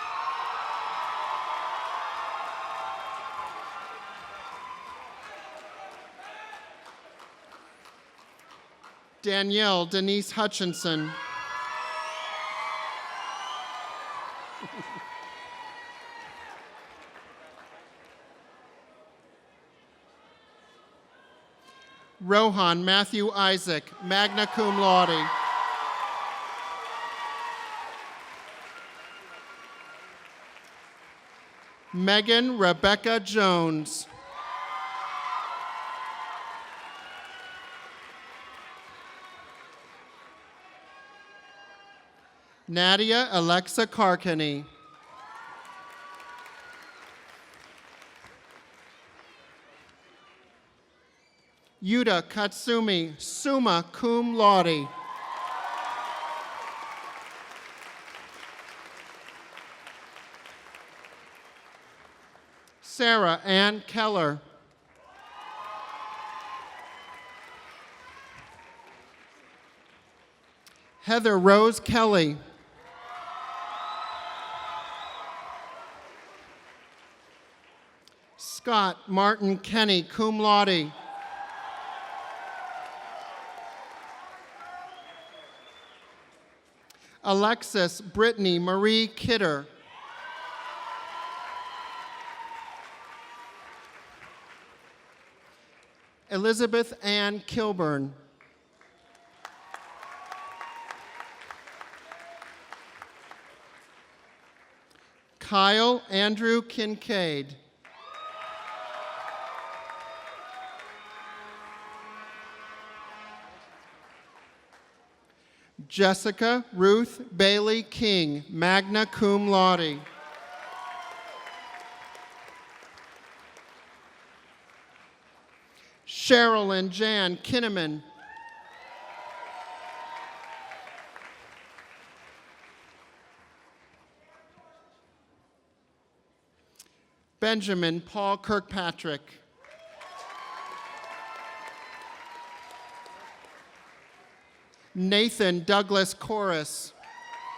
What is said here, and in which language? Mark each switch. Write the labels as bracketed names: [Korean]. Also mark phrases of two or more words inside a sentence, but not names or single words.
[English] Danielle Denise Hutchinson. Rohan Matthew Isaac, [Latin] magna cum laude. [English] Megan Rebecca Jones. Nadia Alexa Carcany. Yuta Katsumi, [Latin] summa cum laude. [English] Sarah Ann Keller. Heather Rose Kelly. Scott Martin Kenny, [Latin] cum laude. [English] Alexis Brittany Marie Kidder. Elizabeth Ann Kilburn. Kyle Andrew Kincaid. Jessica Ruth Bailey King, [Latin] magna cum laude. [English] Sherilyn Jan Kinnaman. Benjamin Paul Kirkpatrick. Nathan Douglas Corris.